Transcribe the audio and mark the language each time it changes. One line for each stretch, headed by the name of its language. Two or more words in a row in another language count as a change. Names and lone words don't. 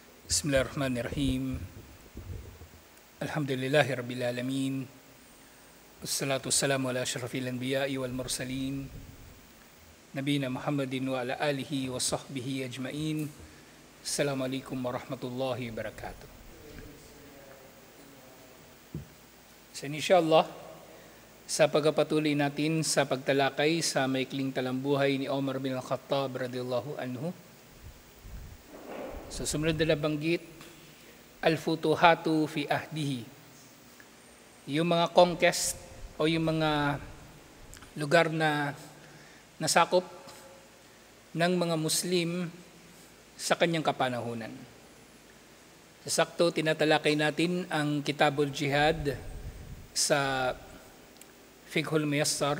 Arabic: بسم الله الرحمن الرحيم. الحمد لله رب العالمين. والصلاة والسلام على أشرف الأنبياء والمرسلين. نبينا محمد وعلى آله وصحبه أجمعين. السلام عليكم ورحمة الله وبركاته.
Filipino: So insyaAllah, sa pagpapatuloy natin sa pagtalakay sa maikling talambuhay ni Omar bin Al-Khattab
Arabic: رضي الله عنه.
Filipino: So sumunod na nabanggit,
Arabic: الفتوحات في عهده.
Filipino: Yung mga conquest o yung mga lugar na nasakop ng mga Muslim sa kanyang kapanahunan. Sa sakto, tinatalakay natin ang Kitabul Jihad sa Fiqhul Muyassar.